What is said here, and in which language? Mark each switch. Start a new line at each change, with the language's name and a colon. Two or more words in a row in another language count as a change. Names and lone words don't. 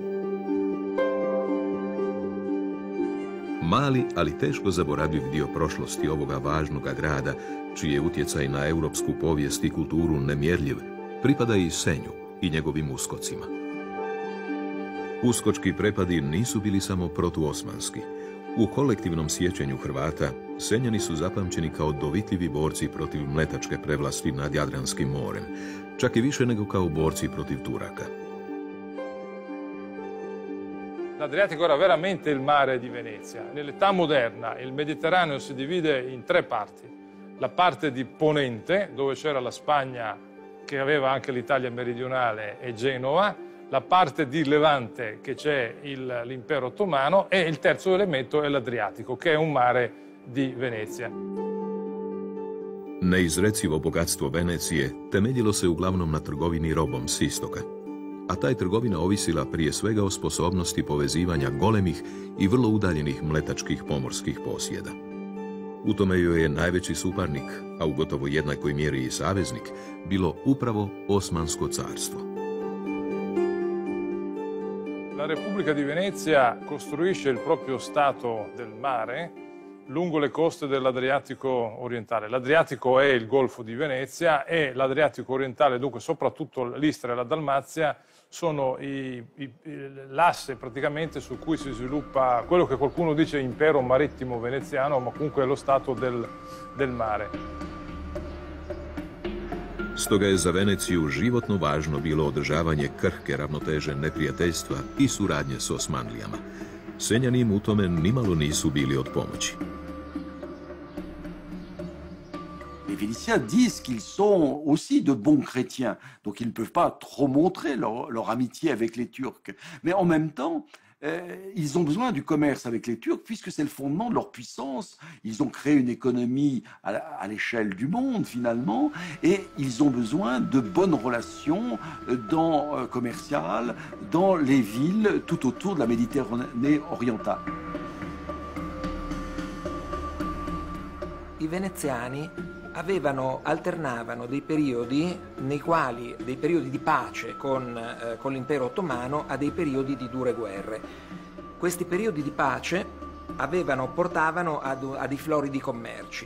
Croatian: Mali, ali teško zaboravljiv dio prošlosti ovoga važnoga grada, čiji je utjecaj na europsku povijest i kulturu nemjerljiv, pripada i Senju i njegovim uskocima. Uskočki prepadi nisu bili samo protuosmanski. U kolektivnom sjećanju Hrvata, Senjani su zapamćeni kao dovitljivi borci protiv mletačke prevlasti nad Jadranskim morem, čak i više nego kao borci protiv Turaka.
Italian: L'Adriatico era veramente il mare di Venezia. Nell'età moderna il Mediterraneo si divide in tre parti. La parte di Ponente, dove c'era la Spagna che aveva anche l'Italia meridionale e Genova, la parte di Levante che c'è l'impero ottomano e il terzo elemento è l'Adriatico, che è un mare di Venezia.
Croatian: Neizrecivo bogatstvo Venecije temeljilo se uglavnom na trgovini robom s istoka, a ta je trgovina ovisila prije svega o sposobnosti povezivanja golemih i vrlo udaljenih mletačkih pomorskih posjeda. U tome joj je najveći suparnik, a u gotovo jednakoj mjeri i saveznik, bilo upravo Osmansko carstvo.
Italian: La Repubblica di Venezia costruisce il proprio stato del mare lungo le coste dell'Adriatico orientale. L'Adriatico è il Golfo di Venezia e l'Adriatico orientale, dunque soprattutto l'Istria e la Dalmazia, sono l'asse praticamente su cui si sviluppa quello che qualcuno dice impero marittimo veneziano, ma comunque è lo stato del mare.
Croatian: Stoga je za Veneciju životno važno bilo održavanje krhke ravnoteže neprijateljstva i suradnje s Osmanlijama. Senjani im u tome nimalo nisu bili od pomoći.
French: Les Vénitiens disent qu'ils sont aussi de bons chrétiens, donc ils ne peuvent pas trop montrer leur amitié avec les Turcs. Mais en même temps, ils ont besoin du commerce avec les Turcs puisque c'est le fondement de leur puissance. Ils ont créé une économie à l'échelle du monde finalement et ils ont besoin de bonnes relations commerciales dans les villes tout autour de la Méditerranée orientale.
Italian: I veneziani alternavano dei periodi nei quali, dei periodi di pace con l'impero ottomano a dei periodi di dure guerre. Questi periodi di pace portavano a dei floridi commerci.